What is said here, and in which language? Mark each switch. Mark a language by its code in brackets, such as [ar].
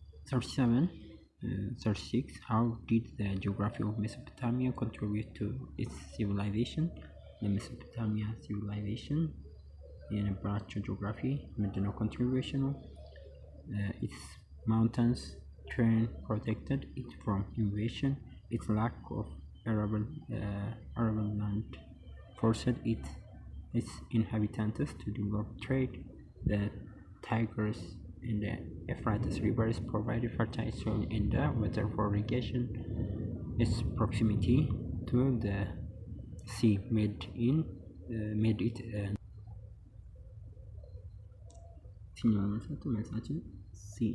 [en] 36 How did the geography of Mesopotamia contribute to its civilization? [am] የሜሶፖታሚያ civilization የነበራቸው ጂኦግራፊ ምንድነው ኮንትሪቢዩሽኑ? [en] Its mountains terrain protected it from invasion. Its lack of arable land forced its inhabitants to develop trade. The Tigris and the Euphrates rivers provided fertile soil and water for irrigation. Its proximity to the sea made it [am] መልሳችን ሲ